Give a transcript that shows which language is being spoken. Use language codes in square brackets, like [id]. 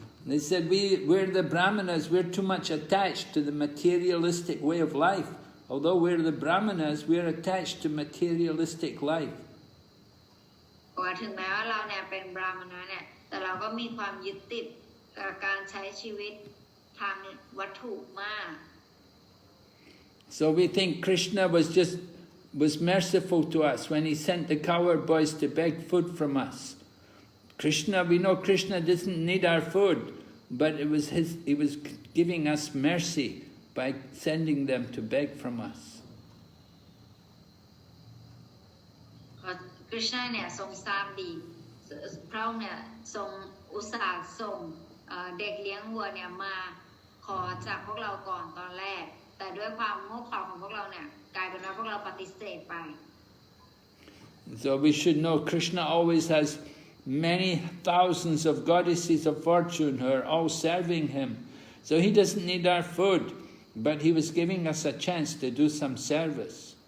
[en] They said, we're the Brāhmaṇas, we're too much attached to the materialistic way of life. Although we're the Brāhmaṇas, we're attached to materialistic life. [th] ว่าถึงแม้ว่าเราเนี่ยเป็นบราหมณะเนี่ยแต่เราก็มีความยึดติดกับการใช้ชีวิตทางวัตถุมาก [en] So we think Krishna was merciful to us when he sent the cowherd boys to beg food from us. We know Krishna doesn't need our food, but he was giving us mercy by sending them to beg from us. [th] คริชนาเนี่ยทรงทราบดีพระองค์เนี่ยทรงอุตส่าห์ส่งเด็กเลี้ยงวัวเนี่ยมาขอจากพวกเราก่อนตอนแรกแต่ด้วยความโง่เขลาของพวกเราเนี่ยกลายเป็นว่าพวกเราปฏิเสธไป [en] So we should know Krishna always has many thousands of goddesses of fortune who are all serving him. So he doesn't need our food, but he was giving us a chance to do some service.